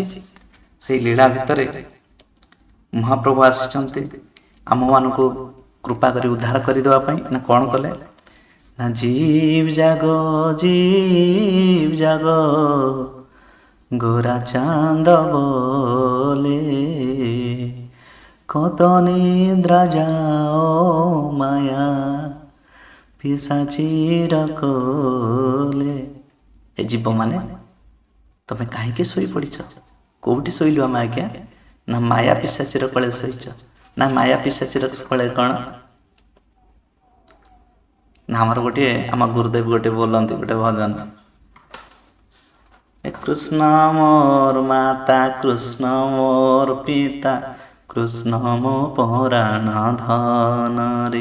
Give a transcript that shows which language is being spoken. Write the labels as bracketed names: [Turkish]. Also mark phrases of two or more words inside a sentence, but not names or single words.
[Odia] ସେଇ ଲୀଳା ଭିତରେ ମହାପ୍ରଭୁ ଆସିଛନ୍ତି ଆମମାନଙ୍କୁ କୃପା କରି ଉଦ୍ଧାର କରିଦେବା ପାଇଁ। ନା କ'ଣ କଲେ ନା [Bangla] জীব জাগ গোরা চাঁদ বলে কত নিদ্রা যাও মায়া পিসাচিର কোলে। [Odia] ଏ ଜୀବମାନେ ତମେ କାହିଁକି ଶୋଇପଡ଼ିଛ? କୋଉଠି ଶୋଇଲୁ ଆମେ ଆଜ୍ଞା? ନା ମାୟା ପିସାଚିର କୋଳେ ଶୋଇଛ। ନା ମାୟା ପିସାଚିର କୋଳେ କ'ଣ? ନା ଆମର ଗୋଟିଏ ଆମ ଗୁରୁଦେବ ଗୋଟେ ବୋଲନ୍ତି ଗୋଟେ ଭଜନ, କୃଷ୍ଣ ମୋର ମାତା କୃଷ୍ଣ ମୋର ପିତା କୃଷ୍ଣ ମୋ ପରାଣ ଧନରେ।